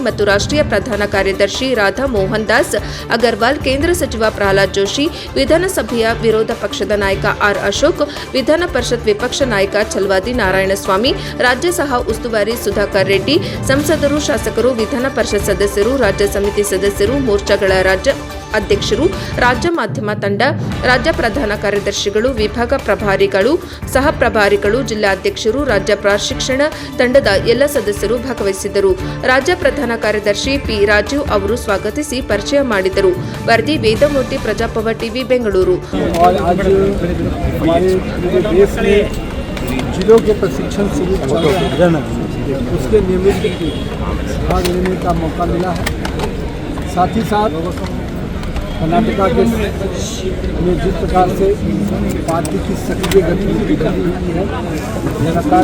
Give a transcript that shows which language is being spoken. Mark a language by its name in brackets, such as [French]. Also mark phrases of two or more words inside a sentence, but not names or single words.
[Kannada] ಮತ್ತು ರಾಷ್ಟ್ರೀಯ ಪ್ರಧಾನ ಕಾರ್ಯದರ್ಶಿ ರಾಧಾ ಮೋಹನ್ ದಾಸ್ ಅಗರ್ವಾಲ್, ಕೇಂದ್ರ ಸಚಿವ ಪ್ರಹ್ಲಾದ್ ಜೋಶಿ, ವಿಧಾನಸಭೆಯ ವಿರೋಧ ಪಕ್ಷದ ನಾಯಕ ಆರ್ ಅಶೋಕ್, ವಿಧಾನ ಪರಿಷತ್ ವಿಪಕ್ಷ ನಾಯಕ ಛಲವಾದಿ ನಾರಾಯಣಸ್ವಾಮಿ, ರಾಜ್ಯ ಸಹ ಉಸ್ತುವಾರಿ ಸುಧಾಕರ್ ರೆಡ್ಡಿ, ಸಂಸದರು, ಶಾಸಕರು, ವಿಧಾನ ಪರಿಷತ್ ಸದಸ್ಯರು, ರಾಜ್ಯ ಸಮಿತಿ ಸದಸ್ಯರು, ಮೋರ್ಚಾಗಳ ರಾಜ್ಯ ಅಧ್ಯಕ್ಷರು, ರಾಜ್ಯ ಮಾಧ್ಯಮ ತಂಡ, ರಾಜ್ಯ ಪ್ರಧಾನ ಕಾರ್ಯದರ್ಶಿಗಳು, ವಿಭಾಗ ಪ್ರಭಾರಿಗಳು, ಸಹ ಪ್ರಭಾರಿಗಳು, ಜಿಲ್ಲಾಧ್ಯಕ್ಷರು, ರಾಜ್ಯ ಪ್ರಶಿಕ್ಷಣ ತಂಡದ ಎಲ್ಲ ಸದಸ್ಯರು ಭಾಗವಹಿಸಿದ್ದರು. ರಾಜ್ಯ ಪ್ರಧಾನ ಕಾರ್ಯದರ್ಶಿ ಪಿ ರಾಜೀವ್ ಅವರು ಸ್ವಾಗತಿಸಿ ಪರಿಚಯ ಮಾಡಿದರು. ವರದಿ ವೇದಮೂರ್ತಿ, ಪ್ರಜಾಭವ ಟಿವಿ, ಬೆಂಗಳೂರು. [Hindi] जिलों के प्रशिक्षण शिविर चल रहे हैं, उसके नियमित भाग लेने का मौका मिला है। साथ ही साथ कर्नाटका के में जिस प्रकार से पार्टी की सक्रिय गतिविधि कर रही है, लगातार